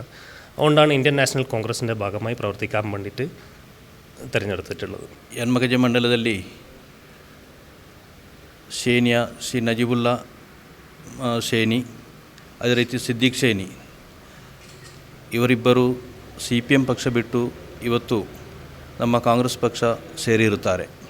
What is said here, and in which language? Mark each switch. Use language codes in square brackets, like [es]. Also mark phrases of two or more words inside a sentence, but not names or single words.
[ml] അതുകൊണ്ടാണ് ഇന്ത്യൻ നാഷണൽ കോൺഗ്രസിൻ്റെ ഭാഗമായി പ്രവർത്തിക്കാൻ വേണ്ടിയിട്ട് തിരഞ്ഞെടുത്തിട്ടുള്ളത്. [kn] ಯನ್ಮಗಜ ಮಂಡಲದಲ್ಲಿ ಶೇನಿಯ ಶ್ರೀ ನಜೀಬುಲ್ಲಾ ಶೇನಿ, ಅದೇ ರೀತಿ ಸಿದ್ದಿಕ್ ಶೇನಿ ಇವರಿಬ್ಬರು CPM ಪಕ್ಷ ಬಿಟ್ಟು ಇವತ್ತು ನಮ್ಮ ಕಾಂಗ್ರೆಸ್ ಪಕ್ಷ ಸೇರಿರುತ್ತಾರೆ.